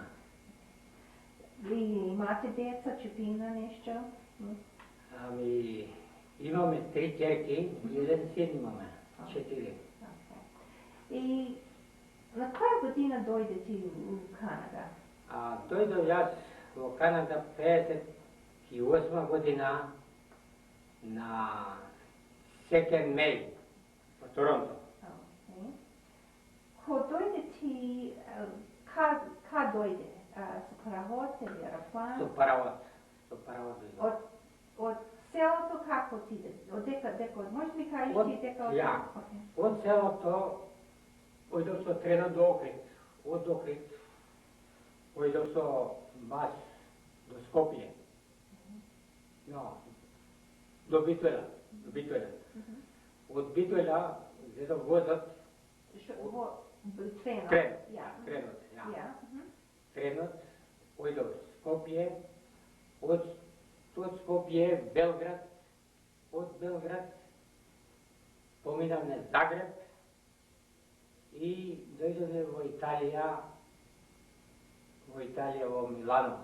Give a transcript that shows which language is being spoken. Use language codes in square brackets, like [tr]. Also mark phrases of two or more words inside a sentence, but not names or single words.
[bg] И имате деца, чупина, нещо? [mk] Ами, имаме 3 керки и 1 син имаме. 4. [bg] И на коя година дойде ти у Канада? [mk] Дойдов јас во Канада 58 година на 2 меј во Торонто. Ко дойде ти, ка дойде? С паравод или аероплан? Со паравод дойдов. [bg] От селото как отиде? От дека? [mk] Може ми кажеш ти дека? Ја. Од селото ојдов со трено до Охрид. Од Охрид ојдов со бас до Скопје. Но, до Битола. Од Битола зедов возот тренот, ојдов Скопје, од Скопје Белград, од Белград поминавме Загреб и дојдовме во Италија во Милано.